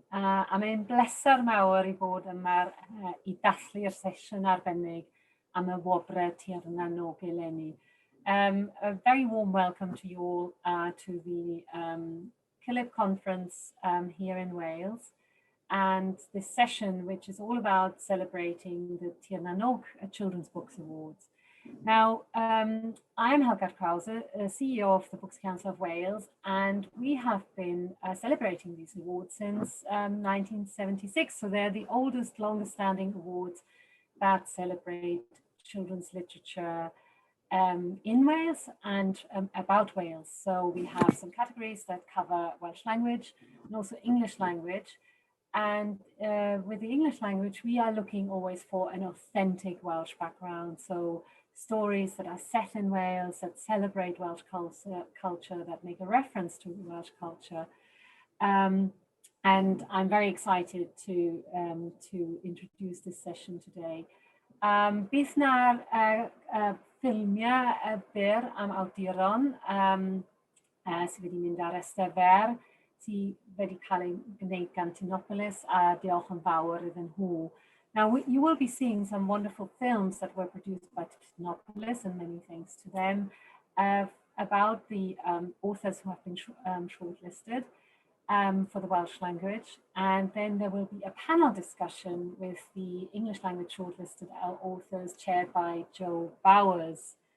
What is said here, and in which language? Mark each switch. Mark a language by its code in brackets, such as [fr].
[cy] A mae'n bleser mawr I bod yma I dathlu'r sesiwn arbennig am y Gwobrau Tir eleni. [en] A very warm welcome to you all to the CILIP Conference here in Wales. And this session, which is all about celebrating the Tir Children's Books Awards. Now, I am Helgard Krause, CEO of the Books Council of Wales, and we have been celebrating these awards since 1976. So they're the oldest, longest standing awards that celebrate children's literature in Wales and about Wales. So we have some categories that cover Welsh language and also English language. And with the English language, we are looking always for an authentic Welsh background. So stories that are set in Wales, that celebrate Welsh culture, that make a reference to Welsh culture. And I'm very excited to introduce this session today. [cy] Bydd na'r ffilmiau byr am awduron sydd wedi mynd ar rhestrau sydd wedi cael ei gwneud gan Tinopolis, a diolch yn fawr iddyn nhw. [en] Now, you will be seeing some wonderful films that were produced by Tinopolis, and many thanks to them, about the authors who have been shortlisted for the Welsh language. And then there will be a panel discussion with the English language shortlisted authors chaired by Joe Bowers.